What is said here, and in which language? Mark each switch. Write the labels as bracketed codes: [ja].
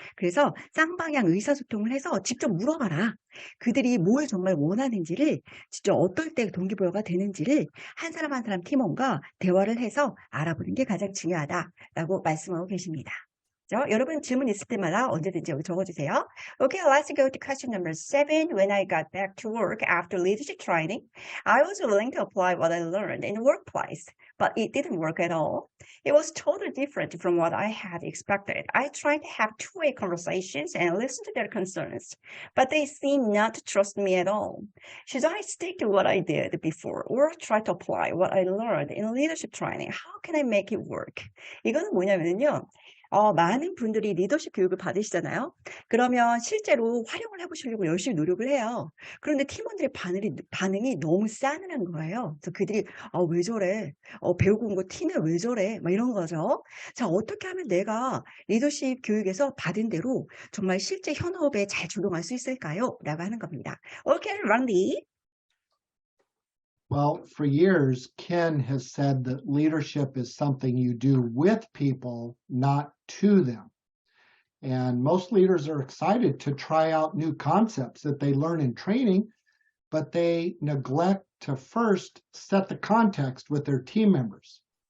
[ko] 그래서 쌍방향 의사소통을 해서 직접 물어봐라. 그들이 뭘 정말 원하는지를 진짜 어떨 때 동기부여가 되는지를 한 사람 한 사람 팀원과 대화를 해서 알아보는 게 가장 중요하다라고 말씀하고 계십니다. 여러분 질문 있을 때마다 언제든지 여기 적어주세요. [en] Okay, let's go to question number 7. When I got back to work after leadership training, I was willing to apply what I learned in the workplace, but it didn't work at all. It was totally different from what I had expected. I tried to have two-way conversations and listen to their concerns, but they seemed not to trust me at all. Should I stick to what I did before or try to apply what I learned in leadership training? How can I make it work? [ko] 이거는 뭐냐면요. 많은 분들이 리더십 교육을 받으시잖아요. 그러면 실제로 활용을 해보시려고 열심히 노력을 해요. 그런데 팀원들의 반응이 너무 싸늘한 거예요. 그래서 그들이 왜 저래? 배우고 온 거 티네 왜 저래? 막 이런 거죠. 자, 어떻게 하면 내가 리더십 교육에서 받은 대로 정말 실제 현업에 잘 적용할 수 있을까요? 라고 하는 겁니다. [en] Okay, Randy. Well, for years, Ken has said that leadership is something you do with people, not to them. And most leaders are excited to try out new concepts that they learn in training, but they neglect to first set the context with their team members.